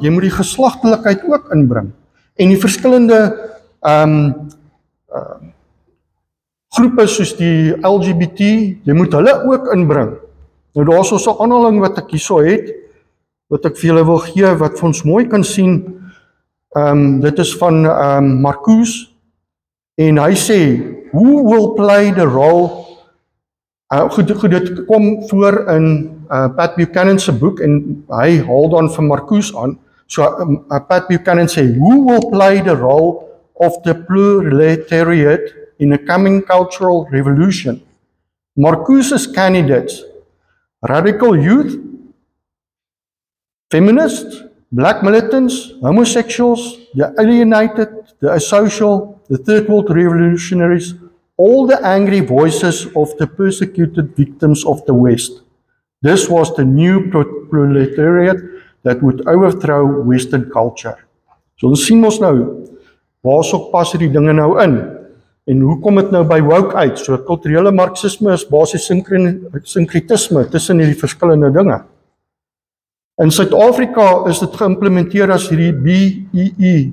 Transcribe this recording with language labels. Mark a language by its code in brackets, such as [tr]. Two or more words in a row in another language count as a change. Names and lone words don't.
[af] Jy moet die geslagtelikheid ook inbring en die verskillende groepe soos die LGBT, jy moet hulle ook inbring. Nou daar is so 'n aanhaling wat ek hierso het, wat ek vir julle wil gee, wat vir ons mooi kan sien. Dit is van Marcuse, en hy sê, [en] who will play the role, [af] goed, dit kom voor in Pat Buchanan se boek, en hy haal dan van Marcuse aan, so Pat Buchanan sê, [en] who will play the role of the proletariat in a coming cultural revolution? Marcuse's candidates, radical youth, feminists, black militants, homosexuals, the alienated, the asocial, the third world revolutionaries, all the angry voices of the persecuted victims of the West. This was the new proletariat that would overthrow Western culture. [af] So ons sien ons nou, waarso pas die dinge nou in? En hoe kom dit nou by woke uit? So kulturele marxisme is basies synkretisme tussen hierdie verskillende dinge. In Suid-Afrika is dit geïmplementeer as hierdie BEE.